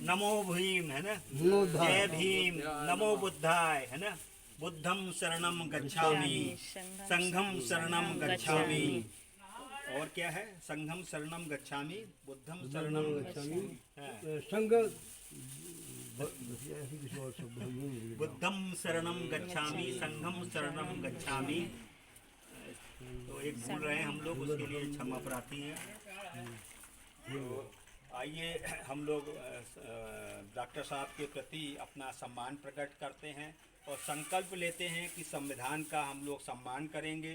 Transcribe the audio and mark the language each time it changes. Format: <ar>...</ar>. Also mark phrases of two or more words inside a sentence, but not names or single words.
<hi>नमो भीम है ना, जय भीम,</hi> <sa>नमो बुद्धाय</sa> <hi>है ना,</hi> <sa>बुद्धम शरणम गच्छामि, संघम शरणम गच्छामि।</sa> <hi>और क्या है,</hi> <sa>संघम शरणम गच्छामि, बुद्धम शरणम गच्छामि, संघ</sa> <hi>बस ऐसी किसी और शब्द हो ही नहीं।</hi> <sa>बुद्धम शरणम गच्छामि, संघम शरणम गच्छामि।</sa> <hi>तो एक भूल रहे हैं हम लोग, उसके लिए क्षमा प्रार्थी हैं। तो आइए हम लोग डॉक्टर साहब के प्रति अपना सम्मान प्रकट करते हैं और संकल्प लेते हैं कि संविधान का हम लोग सम्मान करेंगे।</hi>